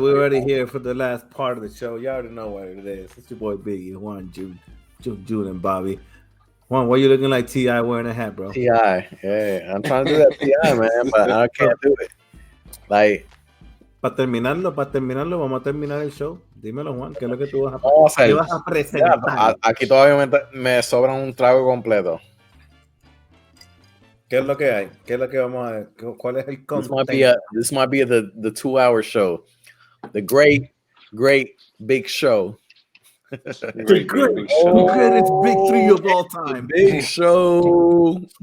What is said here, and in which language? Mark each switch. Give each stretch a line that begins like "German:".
English: We're already here for the last part of the show. You already know what it is. It's your boy Biggie, Juan, June, and Bobby. Juan, why you looking like T.I. wearing a hat, bro? T.I. Yeah, I'm trying to do that T.I., man, but I can't do it. Like,
Spanish: para terminarlo, vamos a terminar el show. Dímelo, Juan, ¿qué es lo que tú vas a, ¿qué vas a presentar? Aquí todavía me sobra un trago completo. ¿Qué es lo que hay? ¿Qué es lo que vamos a ver? ¿Cuál es el content?
English: This might be the 2-hour show. The great big show. The greatest big three of all time. Big show.